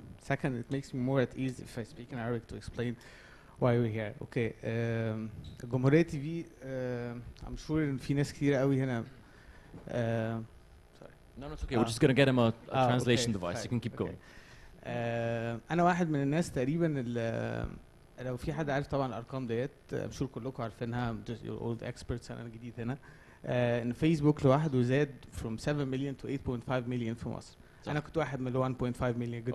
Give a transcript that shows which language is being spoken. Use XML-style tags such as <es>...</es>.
<en>Second, it makes me more at ease if I speak in Arabic to explain why we're here. Okay.</en> <ar>جمهورية TV,</ar> <en>I'm sure</en> <ar>إن في ناس كتير قوي هنا.</ar> <en>Sorry. No, no, it's okay. We're just gonna get him a translation okay. device. You can keep going.</en> <ar>انا واحد من الناس تقريبا اللي لو في حد عارف طبعا الارقام ديت مشهور كلكم عارفينها</ar> <en>just your old experts</en> <ar>انا جديد هنا ان فيسبوك لوحده زاد</ar> <en>from 7 million to 8.5 million</en> <ar>في مصر. انا كنت واحد من ال 1.5 million جداد</ar>